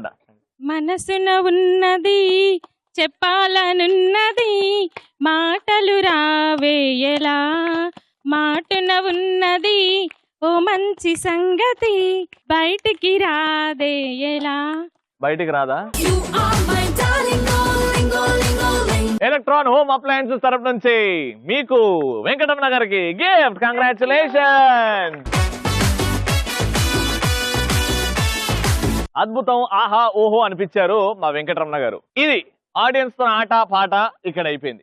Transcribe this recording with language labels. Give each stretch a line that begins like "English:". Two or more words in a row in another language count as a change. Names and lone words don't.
Telugu: మనసున ఉన్నది చెప్పాలనున్నది, మాటలు రావేయలా, మాటున ఉన్నది ఓ మంచి సంగతి బయటికి రాదే ఎలా. బయటికి రాదా?
English: You are my darling, darling, darling, darling.
Telugu: ఎలక్ట్రాన్ హోమ్ అప్లయన్సెస్ తరపు నుంచి మీకు వెంకటరమణ గారికి గిఫ్ట్. కంగ్రాచులేషన్. అద్భుతం, ఆహా ఓహో అనిపించారు మా వెంకటరమణ గారు. ఇది ఆడియన్స్ తో ఆట పాట ఇక్కడ అయిపోయింది.